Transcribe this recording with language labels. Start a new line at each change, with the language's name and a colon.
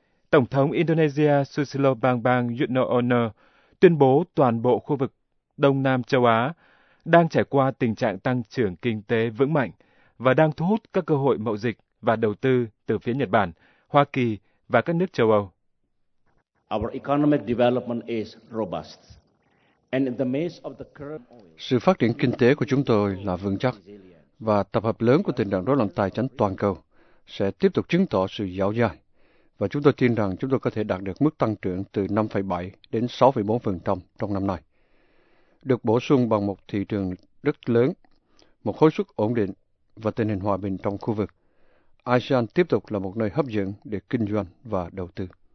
Vietnamese: Tổng thống Indonesia Susilo Bambang Yudhoyono tuyên bố toàn bộ khu vực Đông Nam châu Á đang trải qua tình trạng tăng trưởng kinh tế vững mạnh và đang thu hút các cơ hội mậu dịch và đầu tư từ phía Nhật Bản, Hoa Kỳ và các nước châu Âu.
English: Our economic development is robust. And in the midst of the current oil...
Vietnamese: Sự phát triển kinh tế của chúng tôi là vững chắc và tập hợp lớn của tình trạng rối loạn tài chính toàn cầu sẽ tiếp tục chứng tỏ sự dẻo dai. Và chúng tôi tin rằng chúng tôi có thể đạt được mức tăng trưởng từ 5,7 đến 6,4% trong năm nay. Được bổ sung bằng một thị trường rất lớn, một khối suất ổn định và tình hình hòa bình trong khu vực, ASEAN tiếp tục là một nơi hấp dẫn để kinh doanh và đầu tư.